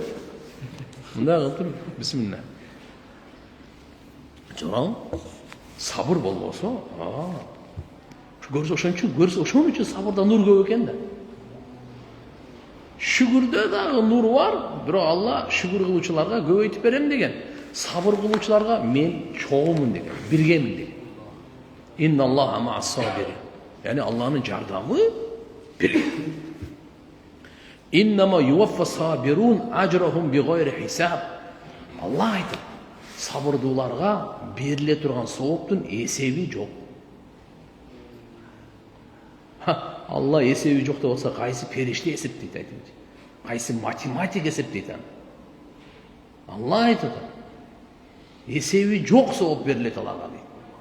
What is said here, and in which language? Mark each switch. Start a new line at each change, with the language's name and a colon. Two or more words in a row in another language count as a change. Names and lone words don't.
Kyrgyz: Мындай кылып тур, бисмилла. Жана сабыр болбосо, ошон үчүн сабырда нур көп экен да. Шүгүрдө дагы нур бар, бирок Алла шүгүр кылуучуларга көбөйтүп берем деген. Сабыр кылуучуларга мен чогумун деген, биргемин деген.
Arabic: إن الله مع الصابرين.
Kyrgyz: Яни Алланын жардамы бирге.
Arabic: إنما يوفى الصابرون أجرهم بغير حساب.
Kyrgyz: Алла айтат, сабырдууларга бериле турган сооптун эсеби жок. Алла эсеби жок деп болсо, кайсы периште эсептейт айтыңызчы? Кайсы математик эсептейт аны? Алла айтат, эсеби жок сооп берилет аларга дейт.